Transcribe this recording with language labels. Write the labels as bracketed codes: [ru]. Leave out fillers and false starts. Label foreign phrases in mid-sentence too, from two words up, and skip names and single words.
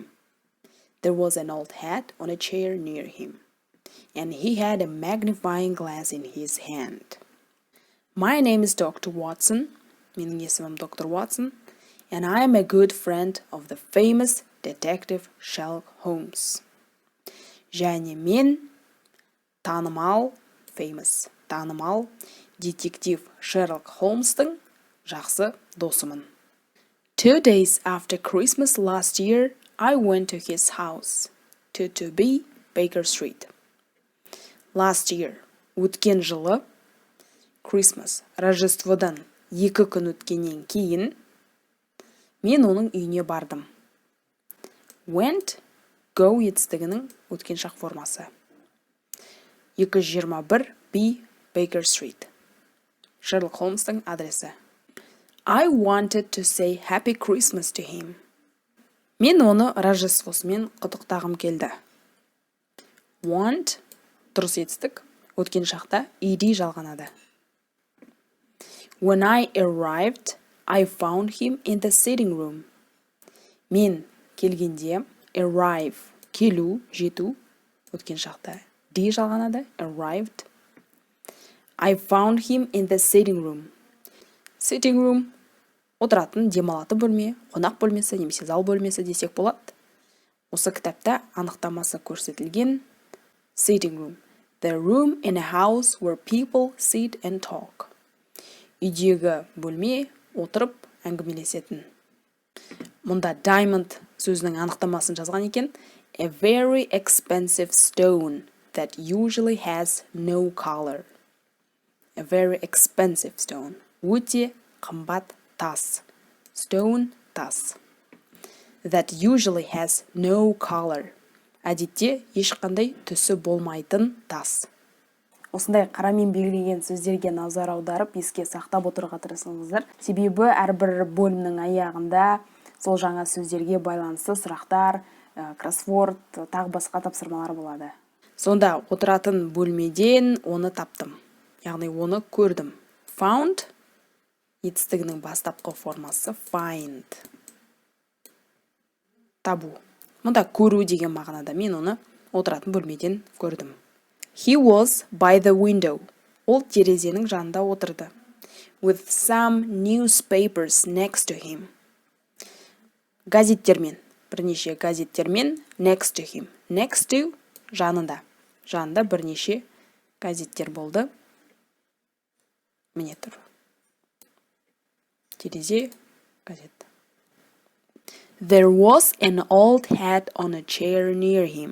[en] There was an old hat on a chair near him, and he had a magnifying glass in his hand. My name is Dr. Watson, meaning есімім Dr. Watson, and I am a good friend of the famous detective Sherlock Holmes. [kk] Және мен танымал детектив Шерлок Холмстың жақсы досымын. [en] 2 days after Christmas last year, I went to his house, 2B Baker Street. Last year, [kk] өткен жылы, Christmas, Рождестводан 2 күн өткеннен кейін, мен оның үйіне бардым. [en] Went, go [kk] етістігінің өткен шақ формасы. 221 B Baker Street. Шерлок Холмстың адресі. [en] I wanted to say Happy Christmas to him. [kk] Мен оны Рождествосымен құттықтағым келді. Want, дұрыс етістік, өткен шақта ed жалғанады. [en] When I arrived, I found him in the sitting room. [kk] Мен келгенде, arrive, келу, жету, өткен шақта d жалғанады, arrived. [en] I found him in the sitting room. Sitting room, [kk] отыратын, демалатын бөлме, қонақ бөлмесі, немесе зал бөлмесі десек болады. Осы кітапта анықтамасы көрсетілген [en] sitting room. The room in a house where people sit and talk. [kk] Үйдегі бөлме, отырып, әңгімелесетін. Мұнда diamond сөзінің анықтамасын жазған екен. [en] A very expensive stone that usually has no color. A very expensive stone. [kk] Өте қымбат тас. Stone, тас. [en] That usually has no color. [kk] Әдетте ешқандай түсі болмайтын тас. Осындай қарамен белгіленген сөздерге назар аударып, еске сақтап отыруға тырысыңыздар. Себебі әрбір бөлімнің аяғында сол жаңа сөздерге байланысты сұрақтар, кроссворд, тағы басқа тапсырмалар болады. Сонда отыратын бөлмеден оны таптым. Яғни оны көрдім. Found етістігінің бастапқы формасы find. Табу. Мұнда көру деген мағынада мен оны отыратын бөлмеден көрдім. [en] He was by the window. [kk] Ол терезенің жанында отырды. [en] With some newspapers next to him. [kk] Газеттермен, бірнеше газеттермен [en] next to him. Next to жанында. [kk] Жанында бірнеше газеттер болды. Міне тұр. Терезе, газет. [en] There was an old hat on a chair near him.